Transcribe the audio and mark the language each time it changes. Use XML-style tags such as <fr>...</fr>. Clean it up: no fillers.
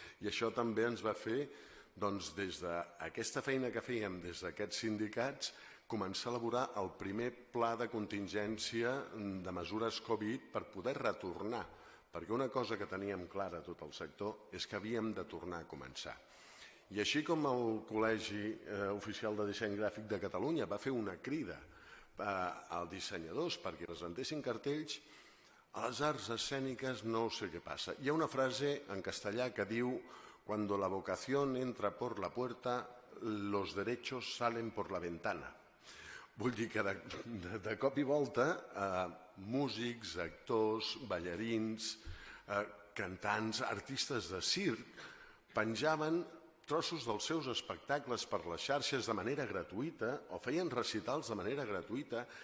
<ca>I això també ens va fer, doncs, des d'aquesta feina que fèiem des d'aquests sindicats, començar a elaborar el primer pla de contingència de mesures Covid per poder retornar. Perquè una cosa que teníem clara tot el sector és que havíem de tornar a començar. I així com el Col·legi Oficial de Disseny Gràfic de Catalunya va fer una crida als dissenyadors perquè presentessin cartells, a les arts escèniques no sé què passa. Hi ha una frase en castellà que diu</ca> <es>«Cuando la vocación entra por la puerta, los derechos salen por la ventana».</es> <ca>Vull dir que de cop i volta músics, actors, ballarins, cantants, artistes de circ penjaven trossos dels seus espectacles per les xarxes de manera gratuïta o feien recitals de manera gratuïta</ca>